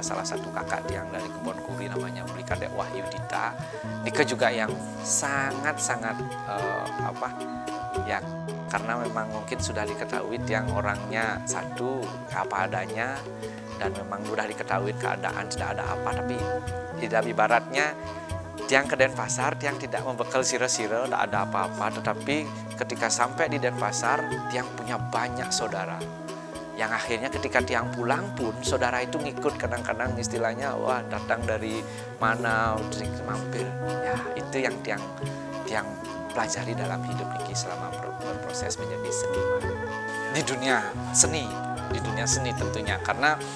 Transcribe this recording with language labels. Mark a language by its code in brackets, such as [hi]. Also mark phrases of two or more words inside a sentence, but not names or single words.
[id] Salah satu kakak Tiang dari Kebon Kuri namanya Blika Dek Wahyu Dita. Nika juga yang sangat-sangat ya, karena memang mungkin sudah diketahui Tiang orangnya satu apa adanya, dan memang sudah diketahui keadaan tidak ada apa, tapi tidak ibaratnya Tiang ke Denpasar, Tiang tidak membekal sira-sira, tidak ada apa-apa. Tetapi ketika sampai di Denpasar, Tiang punya banyak saudara Yang akhirnya ketika Tiang pulang pun saudara itu ngikut, kadang-kadang istilahnya wah datang dari mana mampir. Ya itu yang Tiang pelajari dalam hidup niki selama berproses menjadi seniman di dunia seni tentunya, karena